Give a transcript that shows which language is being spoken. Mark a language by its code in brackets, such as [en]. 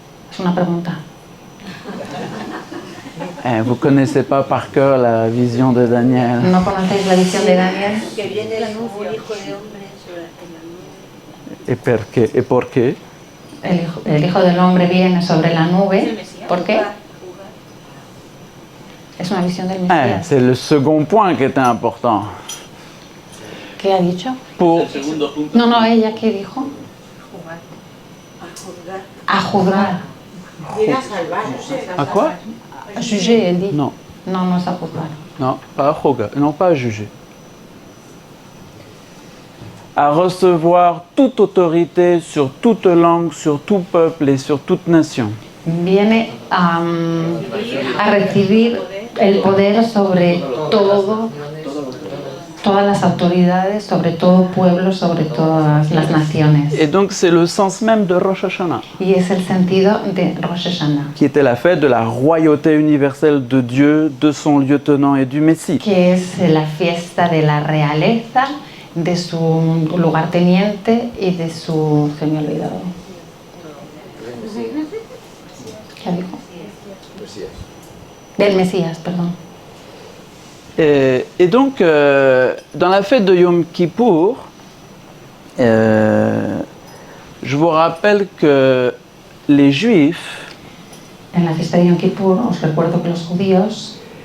[es] Es una pregunta. [fr] Vous ne connaissez pas par cœur la vision de Daniel. [es] ¿No conocéis la visión de Daniel? Que viene el hijo de hombre sobre la nube. [fr] Et [es] por qué? El hijo del Hombre viene sobre la nube. ¿Por qué? Es una visión del Mesías. [fr] C'est le second point qui était important. [es] ¿Qué ha dicho? [fr] Pour, [es] El segundo punto. No, ella, ¿qué dijo? A juzgar. Viene a salvar. [fr] à quoi? A juger, elle dit. Non, [es] No es a juzgar. [fr] non, pas à juger, non pas à juger. À recevoir toute autorité sur toute langue, sur tout peuple et sur toute nation. [es] Viene a recibir el poder sobre todo, todas las autoridades, sobre todo pueblos, sobre todas las naciones. [fr] Et donc c'est le sens même de Rosh Hashanah, [es] Y es el sentido de Rosh Hashanah, [fr] qui était la fête de la royauté universelle de Dieu, de son lieutenant et du Messie. [es] que es la fiesta de la realeza, de su lugarteniente y de su... se me ha olvidado. ¿Qué dijo? Del Mesías, perdón. [fr] Et donc, dans la fête de Yom Kippour, je vous rappelle que les Juifs, [es] En la fiesta de Yom Kippur os recuerdo que los judíos